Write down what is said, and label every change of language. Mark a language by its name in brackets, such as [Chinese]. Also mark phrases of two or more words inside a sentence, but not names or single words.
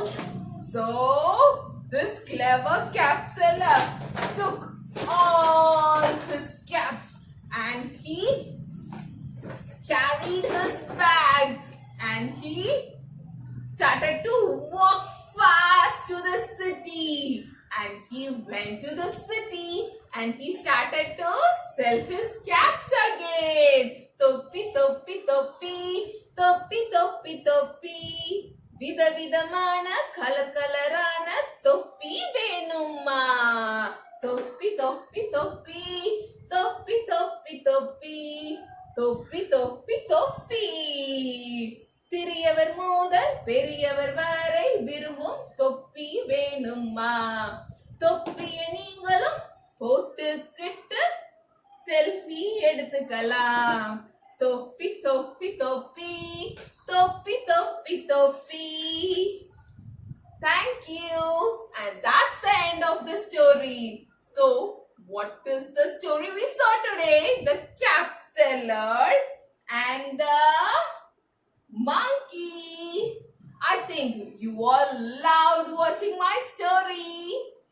[English] So this clever cap seller took all his caps and he carried his bag and he started to walk fast to the city. And he went to the city and he started to sell his caps again. [Tamil] தொப்பி, தொப்பி, தொப்பி, தொப்பி, தொப்பி, தொப்பி. வித விதமான, கலர் கலரான, தொப்பி வேணுமா. தொப்பி, தொப்பி, தொப்பி, தொப்பி, தொப்பி, தொப்பி, தொப்பி, தொப்பி, தொப்பி. சிறியவர் முதல் பெரியவர் வரை விரும்பும் தொப்பி வேணுமா? தொப்பிய நீங்களும் போட்டுக்கிட்டு செல்ஃபி எடுத்துக்கலாம். தொப்பி தொப்பி தொப்பி தொப்பி தொப்பி தொப்பி. [English] Thank you. And that's the end of the story. So, what is the story we saw today? The cap seller and the monkey. I think you all loved watching my story.